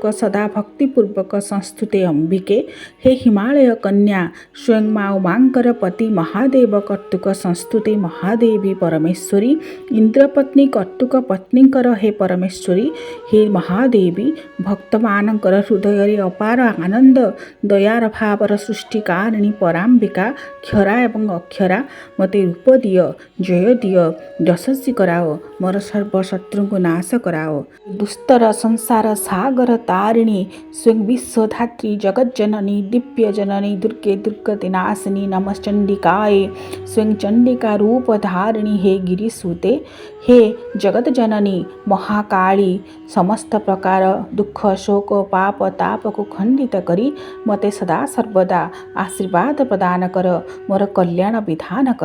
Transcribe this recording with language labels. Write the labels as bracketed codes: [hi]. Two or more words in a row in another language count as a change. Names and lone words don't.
[or] ସଦା ଭକ୍ତିପୂର୍ବକ ସଂସ୍ତୁତେ ଅମ୍ବିକେ, ହେ ହିମାଳୟ କନ୍ୟା ସ୍ୱୟଂ ମାଁ ଉମାଙ୍କର ପତି ମହାଦେବ କର୍ତ୍ତୃକ ସଂସ୍ତୁତେ ମହାଦେବୀ ପରମେଶ୍ୱରୀ, ଇନ୍ଦ୍ରପତ୍ନୀ କର୍ତ୍ତୃକ ପତ୍ନୀକର ହେ ପରମେଶ୍ୱରୀ, ହେ ମହାଦେବୀ ଭକ୍ତମାନଙ୍କର ହୃଦୟ ଅପାର ଆନନ୍ଦ ଦୟାର ଭାବର ସୃଷ୍ଟିକାରିଣୀ ପରାମ୍ବିକା କ୍ଷରା ଏବଂ ଅକ୍ଷରା ମତେ ରୂପ ଦିଅ, ଜୟ ଦିଅ, ଦିଅ, ଯଶସ୍ୱୀ କରାଅ, ମୋର ସର୍ବ ଶତ୍ରୁଙ୍କୁ ନାଶ କରାଅ। ଦୁସ୍ତର ସଂସାର ସାଗର ତାରିଣୀ ସ୍ୱଂ ବିଶ୍ୱଧାତ୍ରୀ ଜଗଜ୍ଜନନୀ ଦିବ୍ୟଜନନୀ ଦୁର୍गे ଦୁର୍ଗତି ନାଶିନୀ ନମଶ୍ଚଣ୍ଡିକାଏ ସ୍ୱଂ ଚଣ୍ଡିକା ରୂପ ଧାରିଣୀ ହେ ଗିରିସୁତେ, ହେ ଜଗତଜନନୀ ମହାକାଳୀ, ସମସ୍ତ ପ୍ରକାର ଦୁଃଖ ଶୋକ ପାପ ତାପକୁ ଖଣ୍ଡିତ କରି ମୋତେ ସଦା ସର୍ବଦା ଆଶୀର୍ବାଦ ପ୍ରଦାନ କର, ମୋର କଲ୍ୟାଣ ବିଧାନ କର।